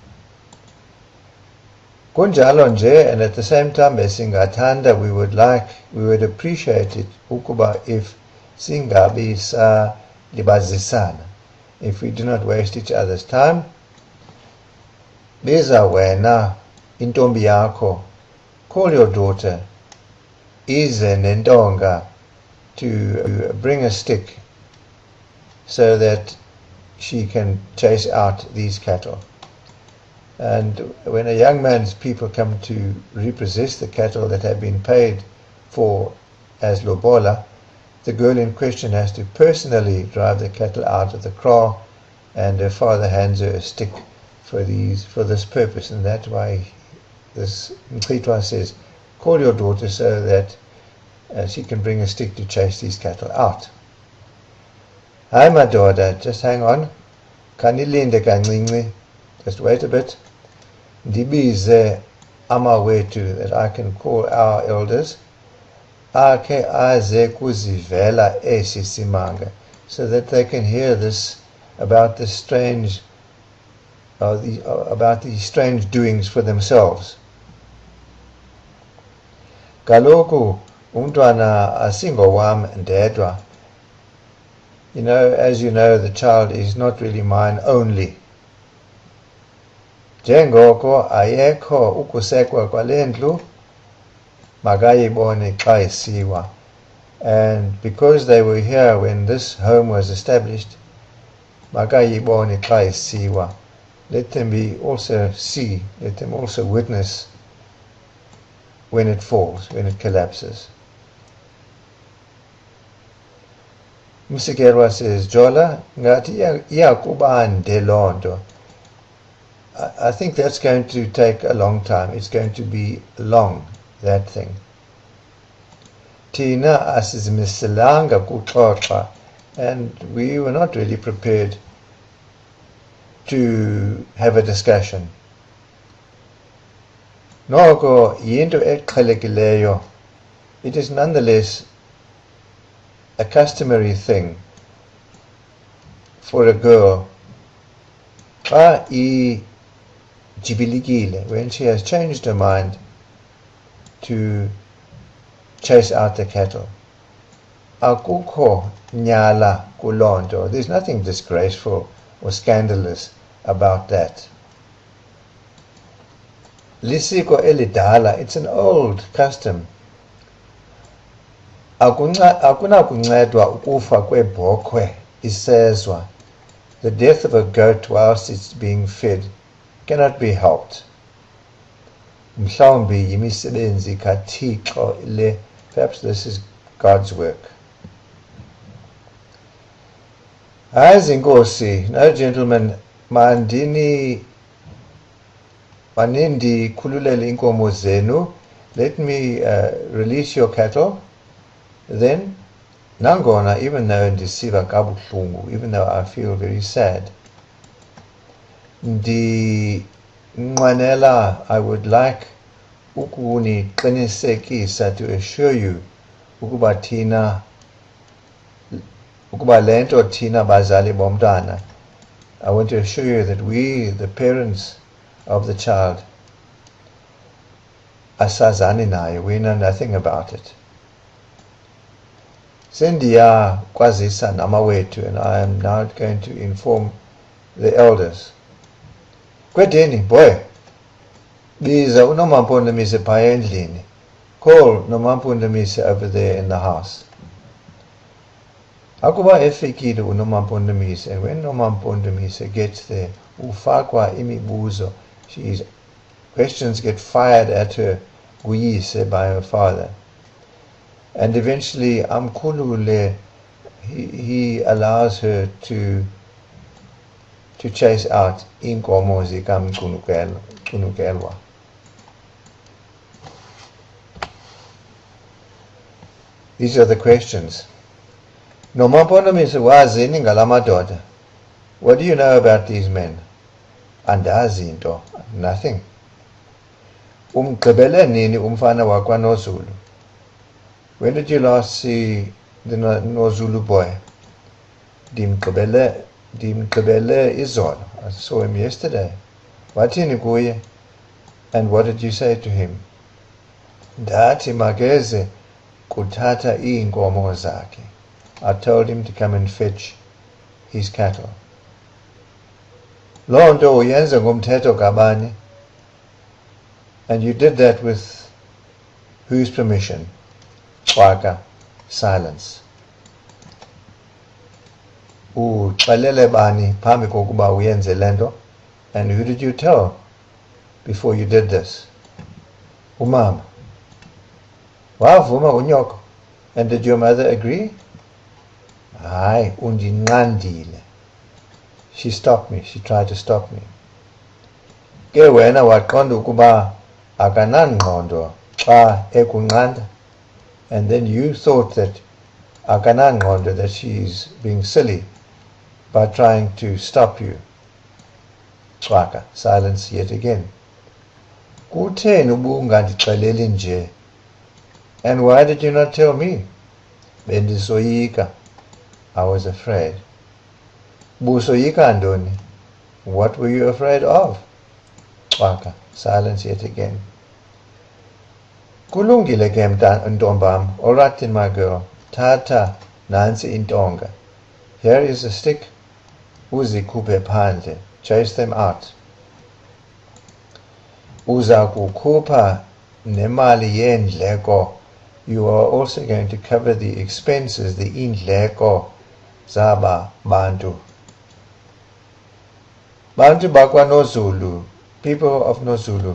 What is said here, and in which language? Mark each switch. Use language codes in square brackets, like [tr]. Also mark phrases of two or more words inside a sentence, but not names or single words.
[xh] Kunjalo nje, [en] and at the same time besingathanda, we would appreciate it ukuba if [xh] singabi sa libazisana, [en] if we do not waste each other's time. [xh] Biza wena intombi yakho, [en] call your daughter, [xh] ize nentonga, [en] to bring a stick so that she can chase out these cattle. And when a young man's people come to repossess the cattle that have been paid for as lobola, the girl in question has to personally drive the cattle out of the kraal, and her father hands her a stick for this purpose. And that's why this Mchitwa says, call your daughter so that she can bring a stick to chase these cattle out. Hi, my daughter, just hang on. [xh] Kanilinde kancinci, [en] just wait a bit. [xh] Ndibize amawetu, [en] that I can call our elders. [xh] Ake aze kuzivela esi simanga, [en] so that they can hear this about the strange about these strange doings for themselves. [xh] Kaloku umntwana asingowam ndedwa. [en] You know, as you know, the child is not really mine only. [xh] Njengoko ayekho ukusekwa kwale ndlu, makayibone xa isiwa. [en] And because they were here when this home was established, [xh] makayibone xa isiwa. [en] Let them also see, let them also witness when it falls, when it collapses. Msikerwa says, [xh] Jola, ngati iyakuba nde loo nto. [en] I think that's going to take a long time. It's going to be long, that thing. [xh] Tina asizimiselanga kuxoxa, [en] and we were not really prepared to have a discussion. [xh] Noko yinto eqhelekileyo. [en] It is nonetheless a customary thing for a girl [xh] xa ijibilikile, [en] when she has changed her mind, to chase out the cattle. [xh] Akukho nyala kuloo nto. [en] There's nothing disgraceful or scandalous about that. [xh] Lisiko elidala, [en] it's an old custom. [xh] Akunakuncedwa ukufa kwebhokhwe isezwa. [en] The death of a goat whilst it's being fed cannot be helped. [xh] Mhlawumbi yimisebenzi kaThixo le. [en] Perhaps this is God's work. [xh] Hayi inkosi, [en] no gentlemen, [xh] mandikhululele inkomo zenu. [en] Let me release your cattle. Then, nangona, even though [xh] ndisiva kabuhlungu, [en] even though I feel very sad, ndinqwenela, I would like ukuniqinisekisa, to assure you, [xh] ukuba lento thina bazali bomntwana. [en] I want to assure you that we, the parents of the child, [xh] asazani nayo, [en] we know nothing about it. [xh] Sendiya kwazisa namawethu, [en] and I am now going to inform the elders. [xh] Kwedeni, boy, biza uNomaMpondomise phaya endlini. [en] Call NomaMpondomise over there in the house. [xh] Akuba efikile uNomaMpondomise, [en] and when NomaMpondomise gets there, [xh] ufakwa imibuzo. [en] Questions get fired at her guyise by her father. And eventually, Amkulule, he allows her to chase out [xh] inkomo zikamcunukelwa. [en] These are the questions. [xh] NomaMpondomise wazini ngala madoda. [en] What do you know about these men? [xh] Andazi into. Nothing. Umgqibele nini umfana wakwaNozulu? [en] When did you last see the Nozulu boy? [xh] Dimgqibele izolo. [en] I saw him yesterday. [xh] Wathini kuye? [en] And what did you say to him? [xh] Ndathi makeze kuthatha iinkomo zakhe. [en] I told him to come and fetch his cattle. [xh] Loo nto uyenze ngomthetho kabani? [en] And you did that with whose permission? [xh] Xwaka, silence. Uxelele bani phambi kokuba uyenze lento? [en] And who did you tell before you did this? [xh] Umama. Wavuma unyoko. [en] And did your mother agree? [xh] Hayi, undinqandile. [en] She stopped me. She tried to stop me. [xh] Ke wena waqonda ukuba akanangqondo xa ekunqanda? [en] And then you thought that akanangqondo, that she's being silly by trying to stop you. Xwaka, silence yet again. [xh] Kutheni ubungandixeleli nje? [en] And why did you not tell me? Bendisoyika. I was afraid. [xh] Busoyika ndoni? [en] What were you afraid of? Xwaka, silence yet again. [xh] Kulungile ke ntombam. [en] All right then, my girl. [xh] Tata nansi intonga. [en] Here is a stick. [xh] Uzikhuphe phandle. [en] Chase them out. [xh] Uza kukhupha nemali yendleko. [en] You are also going to cover the expenses, the [xh] indleko zaba bantu. Bantu bakwa noZulu, [en] people of noZulu.